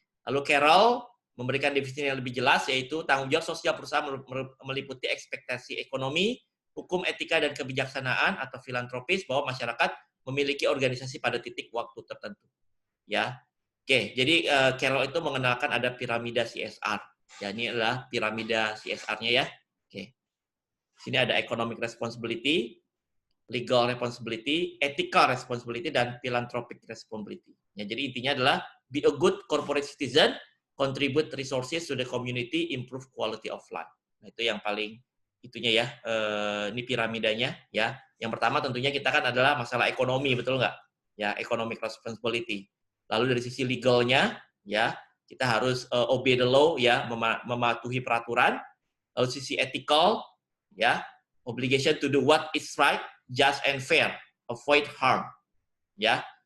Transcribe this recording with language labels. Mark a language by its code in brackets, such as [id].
[id] Lalu Carroll memberikan definisi yang lebih jelas, yaitu tanggung jawab sosial perusahaan meliputi ekspektasi ekonomi, hukum, etika, dan kebijaksanaan atau filantropis bahwa masyarakat memiliki organisasi pada titik waktu tertentu. Ya, oke. Jadi Carroll itu mengenalkan ada piramida CSR. Ya, ini adalah piramida CSR-nya ya. Oke. Sini ada economic responsibility, legal responsibility, ethical responsibility, dan philanthropic responsibility. Ya, jadi intinya adalah [en] be a good corporate citizen, contribute resources to the community, improve quality of life. [id] Nah, itu yang paling itunya ya. Ini piramidanya ya. Yang pertama tentunya kita kan adalah masalah ekonomi, betul nggak? Ya, economic responsibility. Lalu dari sisi legalnya, ya kita harus [en] obey the law, [id] ya mematuhi peraturan. Lalu sisi [en] ethical, ya obligation to do what is right, just and fair, avoid harm, ya.